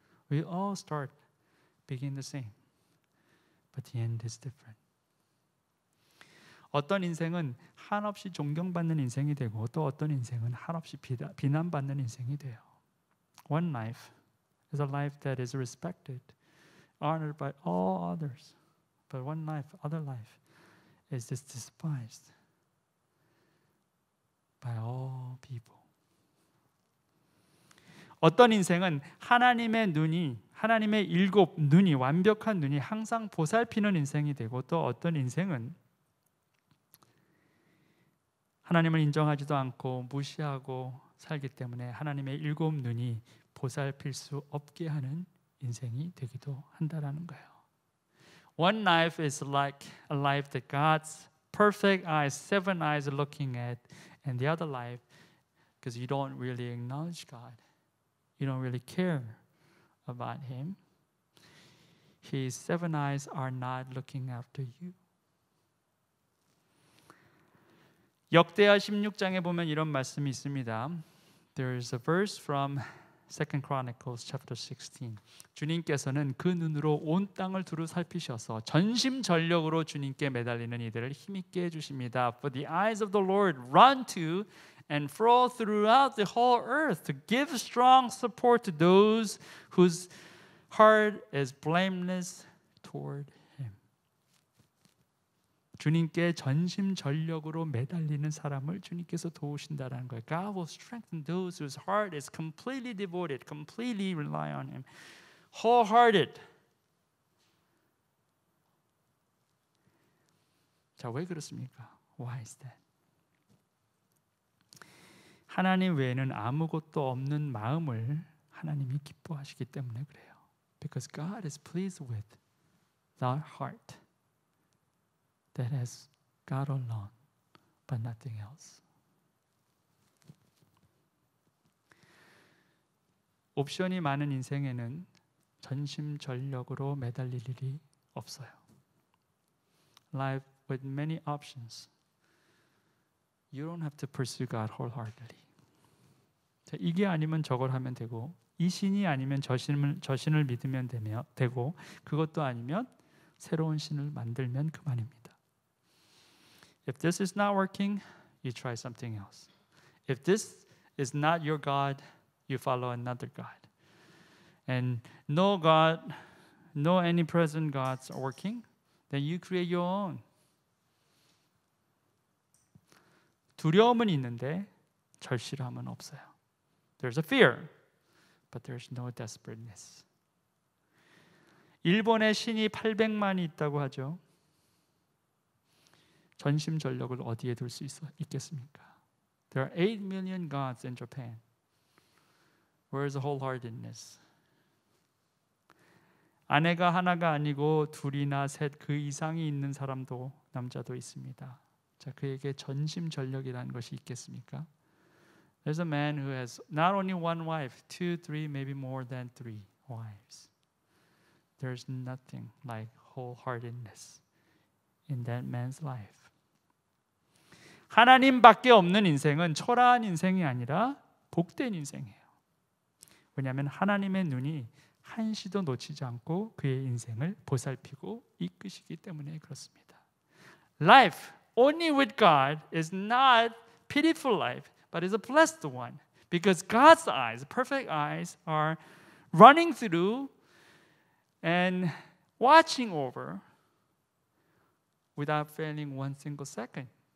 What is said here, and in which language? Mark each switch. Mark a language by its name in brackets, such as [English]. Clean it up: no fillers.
[English] We all begin the same, but the end is different. [Korean] 어떤 인생은 한없이 존경받는 인생이 되고 또 어떤 인생은 한없이 비난받는 인생이 돼요. [English] One life is a life that is respected, honored by all others. But one life, other life, is despised by all people. [Korean] 어떤 인생은 하나님의 일곱 눈이, 완벽한 눈이 항상 보살피는 인생이 되고 또 어떤 인생은 하나님을 인정하지도 않고 무시하고 살기 때문에 하나님의 일곱 눈이 보살필 수 없게 하는 인생이 되기도 한다라는 거예요. [English] One life is like a life that God's perfect eyes, seven eyes are looking at, and the other life, because you don't really acknowledge God, you don't really care about Him, His seven eyes are not looking after you. [Korean] 역대하 16장에 보면 이런 말씀이 있습니다. [English] There is a verse from 2 Chronicles chapter 16. [Korean] 주님께서는 그 눈으로 온 땅을 두루 살피셔서 전심전력으로 주님께 매달리는 이들을 힘있게 해주십니다. [English] For the eyes of the Lord run to and fro throughout the whole earth to give strong support to those whose heart is blameless toward Him. [Korean] 주님께 전심전력으로 매달리는 사람을 주님께서 도우신다라는 거예요. [English] God will strengthen those whose heart is completely devoted, completely rely on Him, wholehearted. [Korean] 자, 왜 그렇습니까? [English] Why is that? [Korean] 하나님 외에는 아무것도 없는 마음을 하나님이 기뻐하시기 때문에 그래요. [English] Because God is pleased with our heart that has God alone, but nothing else. [Korean] 옵션이 많은 인생에는 전심전력으로 매달릴 일이 없어요. [English] Life with many options, you don't have to pursue God wholeheartedly. [Korean] 자, 이게 아니면 저걸 하면 되고, 이 신이 아니면 저 신을 믿으면 되고, 그것도 아니면 새로운 신을 만들면 그만입니다. [English] If this is not working, you try something else. If this is not your God, you follow another God. And no God, no any present gods are working, then you create your own. [Korean] 두려움은 있는데 절실함은 없어요. [English] There's a fear, but there's no desperateness. [Korean] 일본에 신이 800만이 있다고 하죠. 전심전력을 어디에 둘 수 있겠습니까? [English] There are 8 million gods in Japan. Where is the wholeheartedness? [Korean] 아내가 하나가 아니고 둘이나 셋 그 이상이 있는 사람도 남자도 있습니다. 자, 그에게 전심전력이라는 것이 있겠습니까? [English] There's a man who has not only one wife, 2, 3, maybe more than 3 wives. There's nothing like wholeheartedness in that man's life. [Korean] 하나님밖에 없는 인생은 초라한 인생이 아니라 복된 인생이에요. 왜냐하면 하나님의 눈이 한시도 놓치지 않고 그의 인생을 보살피고 이끄시기 때문에 그렇습니다. [English] Life only with God is not pitiful life, but is a blessed one. Because God's eyes, perfect eyes, are running through and watching over without failing one single second.